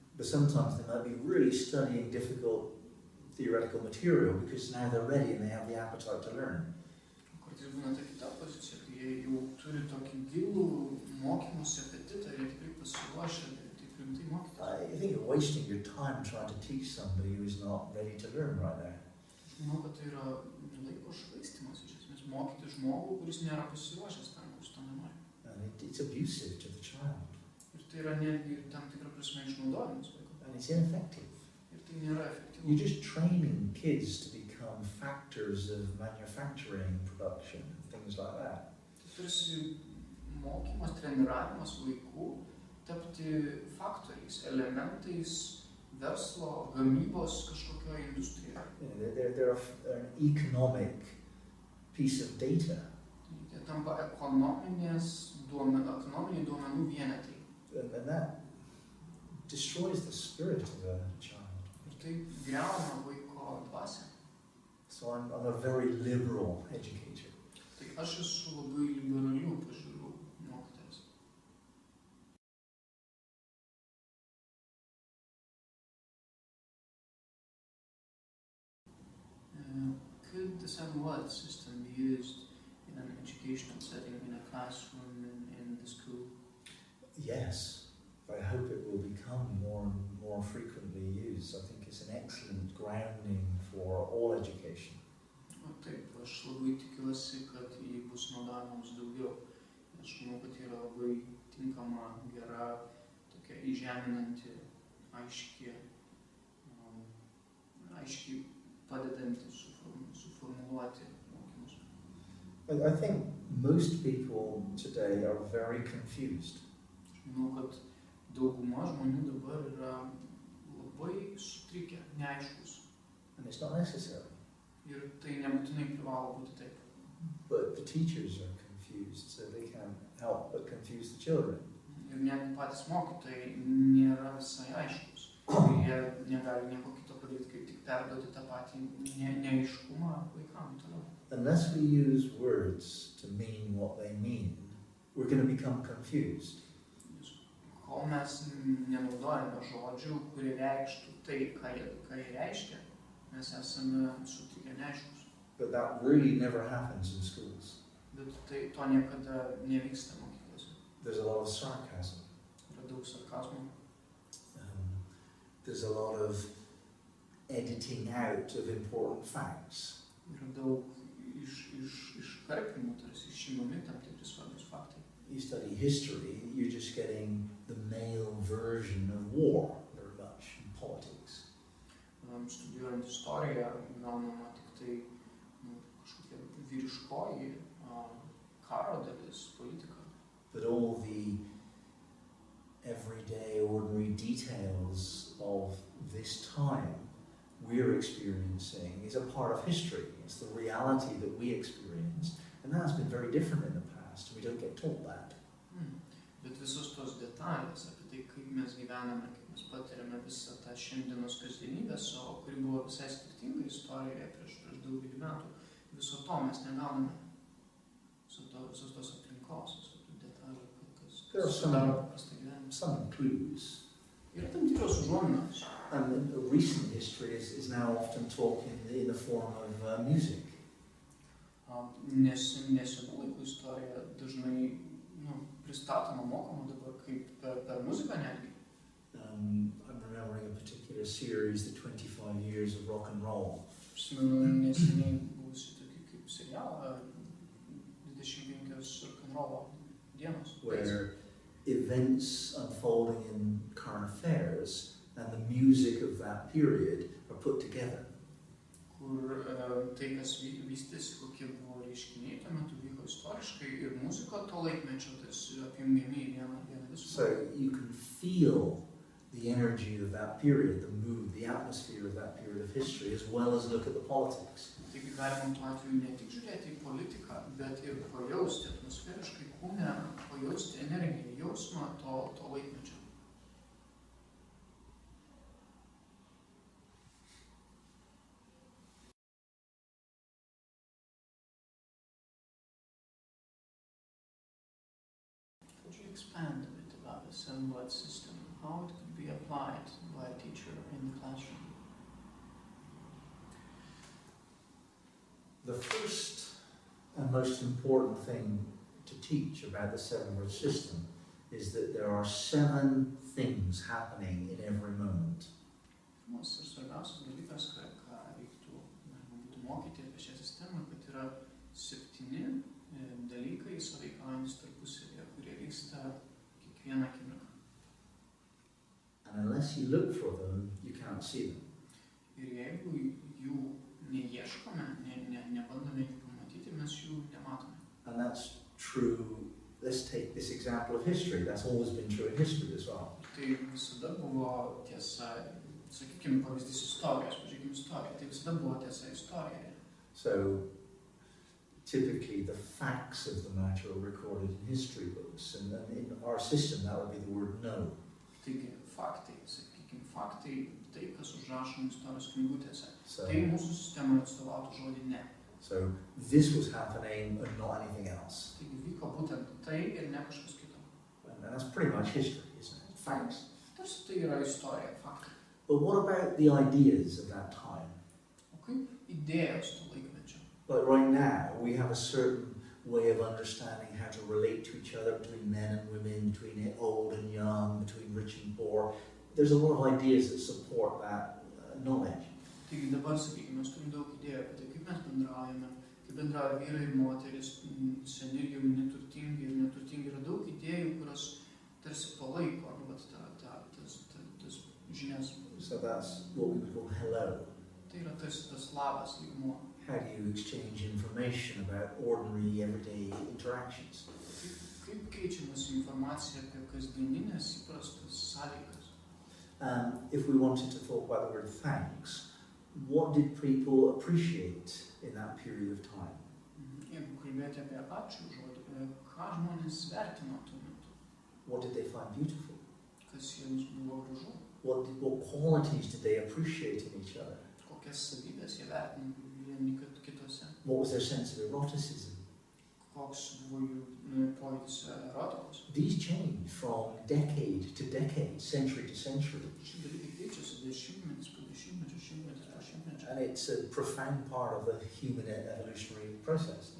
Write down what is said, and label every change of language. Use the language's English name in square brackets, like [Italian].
[English] But sometimes they might be really studying difficult theoretical material because now they're ready and they have the appetite to learn. [Lithuanian] Kartais būna ta kita pozicija, kai jie jau turi tokį gilų mokymosi apetitą ir jie tikrai pasiruošę taip rimtai mokytis. [English] I think you're wasting your time trying to teach somebody who's not ready to learn right now. [Lithuanian] Aš manau, kad tai yra laiko švaistymas iš esmės mokyti žmogų, kuris nėra pasiruošęs tam, kuris to nenori. [English] And it's abusive to the child. [Lithuanian] Ir tai yra netgi tam tikrą prasme išnaudojimas vaiko. [English] And it's ineffective. [Lithuanian] Ir tai nėra efektyvu. [English] You're just training kids to become factors of manufacturing, production, things like that. [Lithuanian] Tai tarsi mokymas, treniravimas vaikų tapti faktoriais, elementais verslo, gamybos kažkokioje industrijoje. [English] They're an economic piece of data. [Lithuanian] Jie tampa ekonominiai duomenų vienetai. [English] And that destroys the spirit of a child. [Lithuanian] Ir tai griauna vaiko dvasią. [English] So I'm a very liberal educator. [Lithuanian] Tai aš esu labai liberalių pažiūrų mokytojas. [English] Could the seven-word system be used in an educational setting, in a classroom, in the school? Yes, I hope it will become more and more frequently used. I think it's an excellent grounding for all education. [Lithuanian] Taip, aš labai tikiuosi, kad jį bus naudojamos daugiau. Aš manau, kad yra labai tinkama, gera, tokia įžeminanti, aiškiai padedanti suformuluoti mokymus. [English] I think most people today are very confused. [Lithuanian] Aš manau, kad dauguma žmonių dabar yra labai sutrikę, neaiškus. [English] And it's not necessary. [Lithuanian] Ir tai nebūtinai privalo būti taip. [English] But the teachers are confused, so they can't help but confuse the children. [Lithuanian] Ir net patys mokytojai nėra visai aiškus. Jie negali nieko kito padaryti, kaip tik perduoti tą patį neaiškumą vaikams toliau. [English] Unless we use words to mean what they mean, we're going to become confused. [Lithuanian] Kol mes nenaudojame žodžių, kurie reikštų tai, ką jie reiškia, mes esame sutrikę neaiškus. [English] But that really never happens in schools. [Lithuanian] Bet tai to niekada nevyksta mokyklose. [English] There's a lot of sarcasm. [Lithuanian] Yra daug sarkazmo. [English] There's a lot of editing out of important facts. [Lithuanian] Yra daug iškarpimų, tarsi išimami tam tikri svarbus faktai. [English] You study history, you're just getting the male version of war very much in politics. [Lithuanian] Studijuojant istoriją, gaunama tik tai kažkokia vyriškoji karo dalis, politika. [English] But all the everyday, ordinary details of this time we're experiencing is a part of history. It's the reality that we experience. And that's been very different in the past. We don't get taught that. [Lithuanian] Bet visos tos detalės apie tai, kaip mes gyvename, kaip mes patiriame visą tą šiandienos kasdienybę, kuri buvo visai skirtinga istorijoje prieš daugelį metų, viso to mes negauname. Visos tos aplinkos, visos tų detalių, kas sudaro paprastą gyvenimą. [English] Some clues. [Lithuanian] Yra tam tikros užuominos. [English] And recent history is now often taught in the form of music. [Lithuanian] Nesenų laikų istorija dažnai pristatoma, mokoma dabar kaip per muziką netgi. [English] I'm remembering a particular series, the 25 years of rock and roll. [Lithuanian] Prisimenu neseniai buvusi tokį kaip serialą 25 rock and roll dienos. [English] Where events unfolding in current affairs and the music of that period are put together. [Lithuanian] Kur tai, kas vystėsi, kokie buvo reiškiniai, tuo metu vyko istoriškai ir muzika to laikmečio tarsi apjungiami į vieną visumą. [English] So you can feel the energy of that period, the mood, the atmosphere of that period of history, as well as look at the politics. [Lithuanian] Taigi galima tuo atveju ne tik žiūrėti į politiką, bet ir pajausti atmosferiškai kūne pajausti energiją, jausmą to laikmečio. [English] Could you expand a bit about the 7-word system, how it could be applied by a teacher in the classroom? The first and most important thing to teach about the 7-word system is that there are 7 things happening in every moment. [Lithuanian] Pirmas ir svarbiausias dalykas, ką reiktų mokyti apie šią sistemą, kad yra 7 dalykai sąveikaujantis tarpusavyje, kurie vyksta kiekvieną akimirką. [English] And unless you look for them, you can't see them. [Lithuanian] Ir jeigu jų neieškome, nebandome jų pamatyti, mes jų nematome. [English] And that's true. Let's take this example of history. That's always been true in history as well. [Lithuanian] Tai visada buvo tiesa, sakykime, pavyzdys istorijos, pažiūrėkime istoriją, tai visada buvo tiesa istorijoje. [English] So, typically the facts of the matter are recorded in history books, and then in our system that would be the word know. [Lithuanian] Taigi, faktai, sakykime, faktai, tai, kas užrašoma istorijos knygutėse. [English] So, [Lithuanian] Tai mūsų sistemoje atstovautų žodį ne. [English] so this was happening and not anything else. [Lithuanian] Taigi vyko būtent tai ir ne kažkas kito. [English] And that's pretty much history, isn't it? Facts. [Lithuanian] Tarsi tai yra istorija, faktai. [English] But what about the ideas of that time? [Lithuanian] O kaip idėjos to laikmečio? [English] Like right now, we have a certain way of understanding how to relate to each other between men and women, between old and young, between rich and poor. There's a lot of ideas that support that knowledge. [Lithuanian] Taigi dabar, sakykime, mes turim daug idėjų apie tai, kaip mes bendraujame, kaip bendrauja vyrai ir moteris, seni ir jauni, turtingi ir neturtingi. Yra daug idėjų, kurios tarsi palaiko tas žinias. [English] So that's what we would call hello. [Lithuanian] Tai yra tarsi tas labas lygmuo. [English] How do you exchange information about ordinary, everyday interactions? [Lithuanian] Kaip keičiamas informacija apie kasdieninės įprastas sąlygas? [English] If we wanted to talk about the word thanks, what did people appreciate in that period of time? [Lithuanian] Jeigu kalbėti apie ačiū žodį, ką žmonės vertino tuo metu? [English] What did they find beautiful? [Lithuanian] Kas jiems buvo gražu? [English] What qualities did they appreciate in each other? [Lithuanian] Kokias savybės jie vertino vieni kitose? [English] What was their sense of eroticism? [Lithuanian] Koks buvo jų pojūtis erotikos? [English] These change from decade to decade, century to century. [Lithuanian] Šie dalykai keičiasi dešimtmetis po dešimtmečio, šimtmetis po šimtmečio. [English] And it's a profound part of the human evolutionary process.